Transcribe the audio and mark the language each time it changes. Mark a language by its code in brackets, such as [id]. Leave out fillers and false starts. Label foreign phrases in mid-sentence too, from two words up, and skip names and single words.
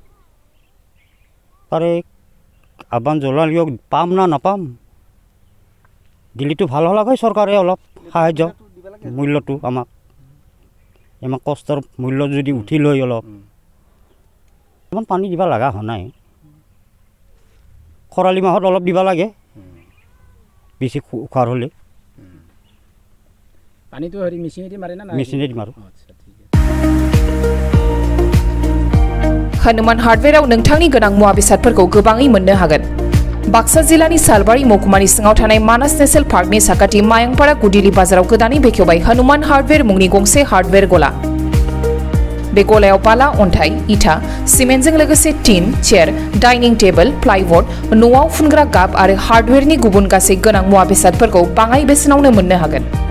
[as] তাৰে আহ্বান জনালেও পাম না নাপাম দিল্লীটো ভাল হ'লে হয় চৰকাৰে অলপ সাহায্য মূল্যটো আমাক কষ্টৰ মূল্য যদি উঠি লয় অলপ ইমান পানী দিব লগা হোৱা নাই খৰালি মাহত অলপ দিব লাগে বেছি খোৱাৰ হ'লে পানীটো হেৰি মেচিনেদি মাৰে না মেচিনেদি মাৰোঁ [brx] हनुमान हार्डवेराव नोंथांनि गोनां मुवा बेसादफोरखौ गोबाङै मोननो हागोन बाक्सा जिल्लानि सालबारि महकुमानि सिङाव थानाय मानास नेशनेल पार्कनि साखाथि मायंपारा गुदिली बाजाराव गोदानै बेखेवबाय हनुमान हार्डवेर मुंनि गंसे हार्डवेर गला बे गलायाव बाला अन्थाइ इटा सिमेन्टजों लोगोसे टिन चेयार [en] dining table [brx] प्लाइबोर्ड न'आव फुनग्रा गाब आरो हार्डवेरनि गुबुन गासै गोनां मुवा बेसादफोरखौ बाङाइ बेसेनावनो मोननो हागोन